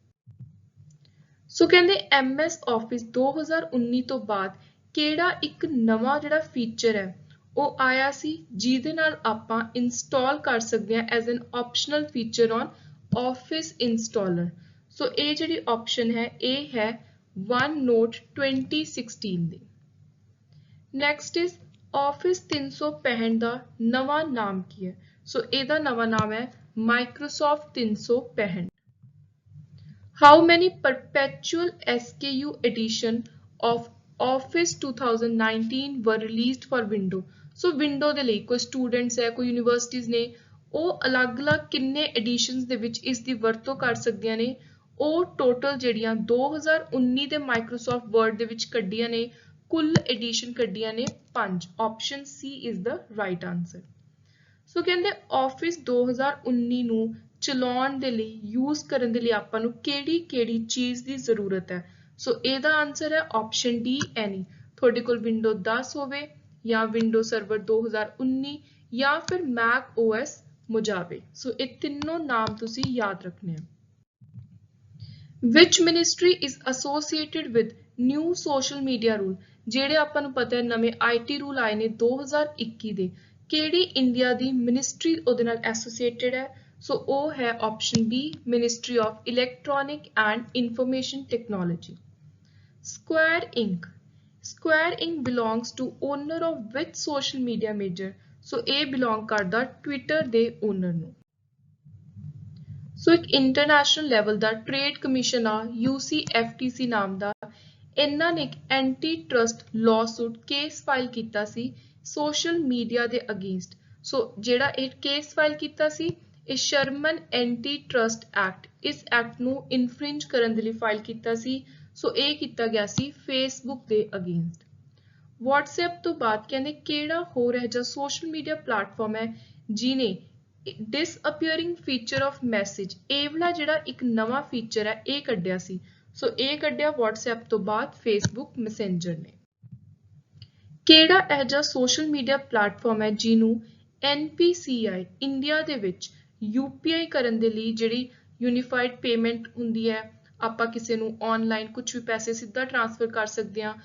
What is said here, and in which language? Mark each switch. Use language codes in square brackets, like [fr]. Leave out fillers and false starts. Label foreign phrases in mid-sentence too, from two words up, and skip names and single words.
[pa] ਸੋ ਕਹਿੰਦੇ MS Office 2019 ਤੋਂ ਬਾਅਦ ਕਿਹੜਾ ਇੱਕ ਨਵਾਂ ਜਿਹੜਾ ਫੀਚਰ ਹੈ ਉਹ ਆਇਆ ਸੀ, ਜਿਹਦੇ ਨਾਲ ਆਪਾਂ ਇੰਸਟਾਲ ਕਰ ਸਕਦੇ ਹਾਂ [en] as an optional feature on Office Installer. [pa] ਸੋ ਇਹ ਜਿਹੜੀ ਆਪਸ਼ਨ ਹੈ ਇਹ ਹੈ OneNote 2016 ਦੀ। [en] next is [pa] Office 365 ਦਾ ਨਵਾਂ ਨਾਮ ਕੀ ਹੈ? ਸੋ ਇਹਦਾ ਨਵਾਂ ਨਾਮ ਹੈ Microsoft 365। [en] How many perpetual SKU edition of Office 2019 were released for Windows? [pa] So Windows ਦੇ ਲਈ ਕੋਈ ਸਟੂਡੈਂਟਸ ਹੈ, ਕੋਈ ਯੂਨੀਵਰਸਿਟੀਜ਼ ਨੇ, ਉਹ ਅਲੱਗ-ਅਲੱਗ ਕਿੰਨੇ ਐਡੀਸ਼ਨਸ ਦੇ ਵਿੱਚ ਇਸ ਦੀ ਵਰਤੋਂ ਕਰ ਸਕਦੀਆਂ ਨੇ? ਉਹ ਟੋਟਲ ਜਿਹੜੀਆਂ 2019 ਦੇ ਮਾਈਕਰੋਸਾਫਟ ਵਰਡ ਦੇ ਵਿੱਚ ਕੱਢੀਆਂ ਨੇ, ਕੁੱਲ ਐਡੀਸ਼ਨ ਕੱਢੀਆਂ ਨੇ 5। [en] option C is the right answer. [pa] ਸੋ ਕਹਿੰਦੇ Office 2019 ਨੂੰ ਚਲਾਉਣ ਦੇ ਲਈ, ਯੂਜ਼ ਕਰਨ ਦੇ ਲਈ ਆਪਾਂ ਨੂੰ ਕਿਹੜੀ ਚੀਜ਼ ਦੀ ਜ਼ਰੂਰਤ ਹੈ? ਸੋ ਇਹਦਾ ਆਨਸਰ ਹੈ [en] option D any. [pa] ਤੁਹਾਡੇ ਕੋਲ ਵਿੰਡੋ 10 ਹੋਵੇ ਜਾਂ ਵਿੰਡੋ ਸਰਵਰ 2019 ਜਾਂ ਫਿਰ Mac OS Mojave। ਸੋ ਇਹ ਤਿੰਨੋਂ ਨਾਮ ਤੁਸੀਂ ਯਾਦ ਰੱਖਣੇ ਆ। [en] Which ministry is associated with new social media rule? [pa] ਜਿਹੜੇ ਆਪਾਂ ਨੂੰ ਪਤਾ ਹੈ ਨਵੇਂ IT ਰੂਲ ਆਏ ਨੇ 2021 ਦੇ, ਕਿਹੜੀ ਇੰਡੀਆ ਦੀ ਮਿਨਿਸਟਰੀ ਉਹਦੇ ਨਾਲ ਐਸੋਸੀਏਟਡ ਹੈ? ਸੋ ਉਹ ਹੈ [en] option B ministry of electronic and information technology. Square Inc. Square Inc. belongs to owner of which social media major? [pa] ਸੋ ਇਹ ਬਿਲੋਂਗ ਕਰਦਾ Twitter ਦੇ ਓਨਰ ਨੂੰ। ਸੋ ਇੱਕ [en] international level [pa] ਦਾ [en] trade commission [pa] ਆ UCFTC ਨਾਮ ਦਾ, ਇਹਨਾਂ ਨੇ ਇੱਕ [en] anti trust lawsuit case file [pa] ਕੀਤਾ ਸੀ [en] social media [pa] ਦੇ ਅਗੇਂਸਟ। ਸੋ ਜਿਹੜਾ ਇਹ [en] case file [pa] ਕੀਤਾ ਸੀ ਇਹ ਸ਼ਰਮਨ ਐਂਟੀ ਟਰਸਟ ਐਕਟ, ਇਸ ਐਕਟ ਨੂੰ ਇਨਫ੍ਰਿੰਜ ਕਰਨ ਦੇ ਲਈ ਫਾਈਲ ਕੀਤਾ ਸੀ। ਸੋ ਇਹ ਕੀਤਾ ਗਿਆ ਸੀ ਫੇਸਬੁੱਕ ਦੇ ਅਗੇਂਸਟ। WhatsApp ਤੋਂ ਬਾਅਦ ਕਹਿੰਦੇ ਕਿਹੜਾ ਹੋਰ ਹੈ ਜਾਂ [en] social media platform [pa] ਹੈ ਜਿਹਨੇ [en] disappearing feature of message, [pa] ਇਹ ਵਾਲਾ ਜਿਹੜਾ ਇੱਕ ਨਵਾਂ ਫੀਚਰ ਹੈ ਇਹ ਕੱਢਿਆ ਸੀ। ਸੋ ਇਹ ਕੱਢਿਆ WhatsApp ਤੋਂ ਬਾਅਦ Facebook ਮੈਸੇਂਜਰ ਨੇ। ਕਿਹੜਾ ਇਹ ਜਿਹਾ [en] social media platform [pa] ਹੈ ਜਿਹਨੂੰ NPCI ਇੰਡੀਆ ਦੇ ਵਿੱਚ UPI ਕਰਨ ਦੇ ਲਈ ਜਿਹੜੀ [en] unified payment [pa] ਹੁੰਦੀ ਹੈ, ਆਪਾਂ ਕਿਸੇ ਨੂੰ ਆਨਲਾਈਨ ਕੁਝ ਵੀ ਪੈਸੇ ਸਿੱਧਾ ਟ੍ਰਾਂਸਫਰ ਕਰ ਸਕਦੇ ਹਾਂ।